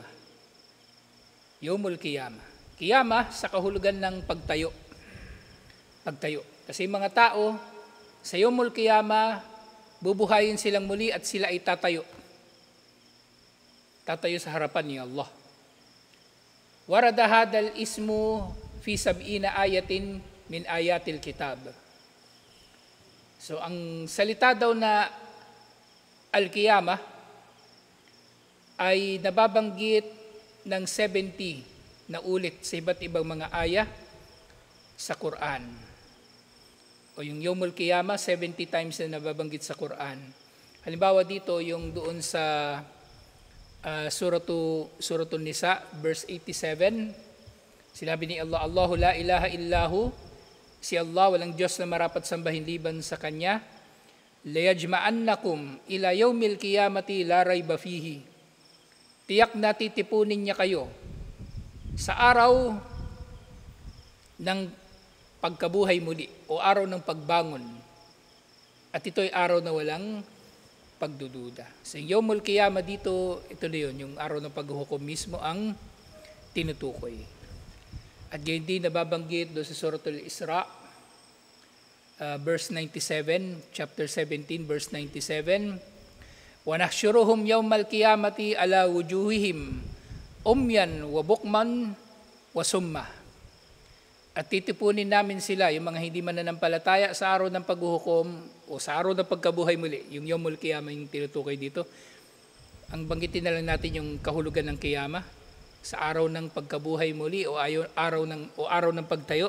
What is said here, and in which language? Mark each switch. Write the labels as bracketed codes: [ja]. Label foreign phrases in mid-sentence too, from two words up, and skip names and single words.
[ar] Yawmul Qiyamah. [tl] Qiyamah sa kahulugan ng pagtayo. Pagtayo. Kasi mga tao sa [ar] Yawmul Qiyamah, [tl] bubuhayin silang muli at sila ay tatayo. Tatayo sa harapan ni Allah. [ar] Warada hadal ismu fi sab'ina ayatin min ayatil kitab. [tl] So ang salita daw na al-qiyamah ay nababanggit ng 70 na ulit sa iba't ibang mga aya sa Quran. O yung [ar] Yawmul Qiyamah, [tl] 70 times na nababanggit sa Quran. Halimbawa dito, yung doon sa Suratul Nisa, verse 87, sinabi ni Allah, [ar] Allahu la ilaha illahu, [tl] si Allah, walang Diyos na marapat sambahin liban sa Kanya, [ar] layajma'annakum ila yawmil qiyamati la rayba fihi. [tl] Tiyak na titipunin niya kayo sa araw ng pagkabuhay muli o araw ng pagbangon. At ito ay araw na walang pagdududa. So yung [ar] Yawmul Qiyamah [tl] dito, ito na yun, yung araw ng paghuhukom mismo ang tinutukoy. At gayon din nababanggit doon sa Suratul Isra, verse 97, [en] chapter 17, verse 97, [ar] وَنَحْشُرُهُمْ يَوْمَ الْقِيَامَةِ عَلَى وُجُوهِهِمْ أُمْيًا وَبُكْمًا وَسُمَّةً. [tl] At titipunin namin sila, yung mga hindi mananampalataya sa araw ng paghuhukom o sa araw ng pagkabuhay muli, yung [ar] Yawmul Qiyamah [tl] yung tinutukoy dito. Ang banggitin na lang natin yung kahulugan ng Qiyamah sa araw ng pagkabuhay muli o araw ng pagtayo.